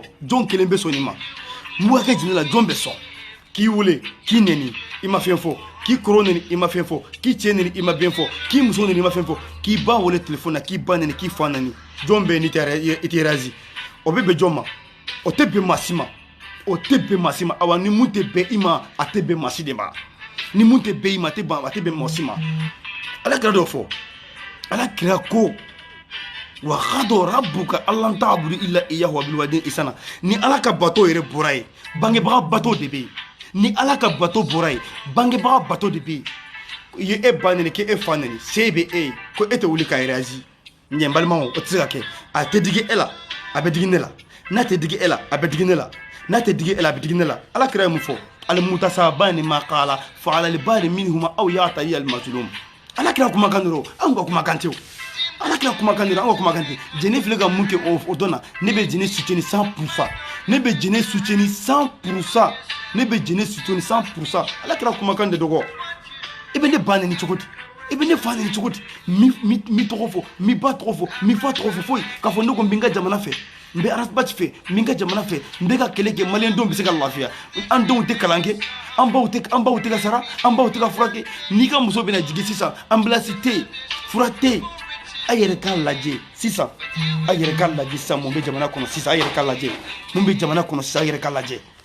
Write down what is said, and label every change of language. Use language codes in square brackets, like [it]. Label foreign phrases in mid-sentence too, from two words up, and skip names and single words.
[bm] jɔn kelen bɛ sɔn nin ma mun bɛ ka kɛ jɛnɛ la jɔn bɛ sɔn k'i wele k'i neni i ma fɛn fɔ k'i kɔrɔ neni i ma fɛn fɔ k'i cɛ neni i ma fɛn fɔ k'i muso neni i ma fɛn fɔ k'i ba wele telefɔni na k'i ba neni k'i fa neni jɔn bɛ yen n'i tɛ razi o bɛ bɛn jɔn ma o tɛ bɛn maa si ma o tɛ bɛn maa si ma awa ni mun tɛ bɛn i ma a tɛ bɛn maa si de ma ni mun tɛ bɛn i ma a tɛ bɛn maa si ma ala kira dɔ fɔ ala kira ko [ar] وقضى ربك ألا تعبدوا إلا إياه وبالوالدين إحسانا [bm] ni ala ka bato yɛrɛ bɔra ye bangebaga bato de bɛ yen ni ala ka bato bɔra ye bangebaga bato de bɛ yen i ye e ba neni k'e fa neni se bɛ e ye ko e tɛ wuli k'a réagi ɲɛ n balimaw o tɛ se ka kɛ a tɛ digi e la a bɛ digi ne la n'a tɛ digi e la a bɛ digi ne la n'a tɛ digi e la a bɛ digi ne la ala kira ye mun fɔ [ar] المستبان ما قالا فعلى البادئ منهما أو يعتدي المظلوم [bm] ala kira kumakan dɔrɔn anw ka kumakan tɛ o ala kira kumakan dɔrɔn anw ka kumakan tɛ jɛnɛ filɛ ka mun kɛ o dɔn na ne bɛ jɛnɛ soutenu 100% ne bɛ jɛnɛ soutenu 100% ne bɛ jɛnɛ soutenu 100% ala kira kumakan de dɔgɔ i bɛ ne ba neni cogo di i bɛ ne fa neni cogo di mi tɔgɔ fɔ mi ba tɔgɔ fɔ mi fa tɔgɔ fɔ foyi k'a fɔ ne ko n bɛ n ka jamana fɛ n bɛ arasibaci fɛ n bɛ n ka jamana fɛ n bɛ ka kɛlɛ kɛ maliyɛn denw bɛ se ka lafiya an denw tɛ kalan kɛ an baw tɛ ka sara an baw tɛ ka furakɛ n'i ka muso bɛna jigin sisan anbilansi tɛ yen fura tɛ yen a yɛrɛ k'a lajɛ sisan a yɛrɛ k'a lajɛ sisan mun bɛ jamana kɔnɔ sisan a yɛrɛ k'a lajɛ mun bɛ jamana kɔnɔ sisan a yɛrɛ k'a lajɛ